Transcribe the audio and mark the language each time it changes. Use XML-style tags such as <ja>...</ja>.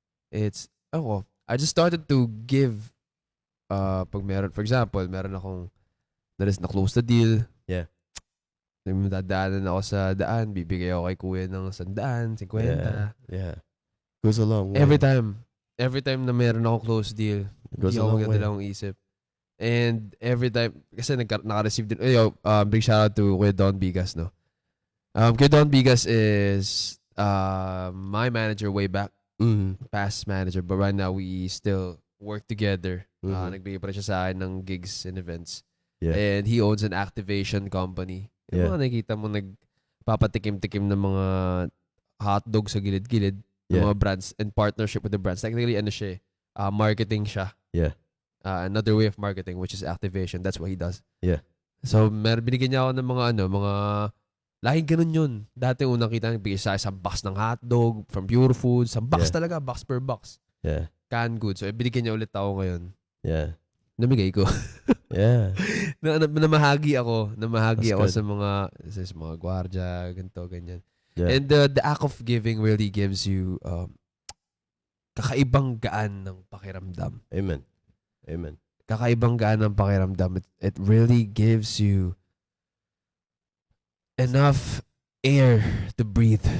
<en>It's, I just started to give,</en> <tl>pag meron,</tl> <en>for example,</en> <tl>meron akong</tl> <en>na-close the deal. Yeah.</en> <tl>Dadaanan ako sa daan, bibigay ako kay kuya ng 100, 50.</tl> <en>Yeah. Goes a long way. Every time</en> <tl>na meron akong</tl> <en>close deal, Goes</en> <tl>hindi</tl> <en>a</en> <tl>ako</tl> <en>long way.</en> <tl>magdadalawang isip.</tl> <en>And every time,</en> <tl>kasi naka-receive din,</tl> <en>big shout out to Kuya Don Bigas, no? Kuya Don Bigas is my manager way back, past manager, but right now we still work together.</en> <tl>Nagbigay pa rin siya sa akin ng gigs and events.</tl> <en>Yeah. And he owns an activation company. Yung Yeah.</en> <tl>mga nakikita mo nagpapatikim-tikim ng mga hotdog sa gilid-gilid ng</tl> <en>Yeah. mga brands and partnership with the brands.</en> <tl>Technically, ano siya, marketing siya.</tl> <en>Yeah. Another way of marketing, which is activation. That's what he does. Yeah.</en> <tl>So, binigyan niya ako ng mga lahing ganun yun. Dati unang kita, nagbigay sa isang box ng hotdog from Pure Foods. Isang box</tl> <en>Yeah.</en> <tl>talaga, box per box.</tl> <en>Yeah. Canned goods.</en> <tl>So, binigyan niya ulit ako ngayon.</tl> <en>Yeah.</en> <tl>Namigay ko.</tl> <en>Yeah.</en> <tl>Namahagi ako. Namahagi</tl> <en>That's</en> <tl>ako</tl> <en>good.</en> <tl>sa mga gwardiya, ganito, ganyan.</tl> <en>Yeah. And the act of giving really gives you</en> <tl>kakaibang gaan ng pakiramdam.</tl> <en>Amen. Amen.</en> <tl>Kakaibang gaan ng pakiramdam.</tl> <en>It really gives you enough air to breathe.</en>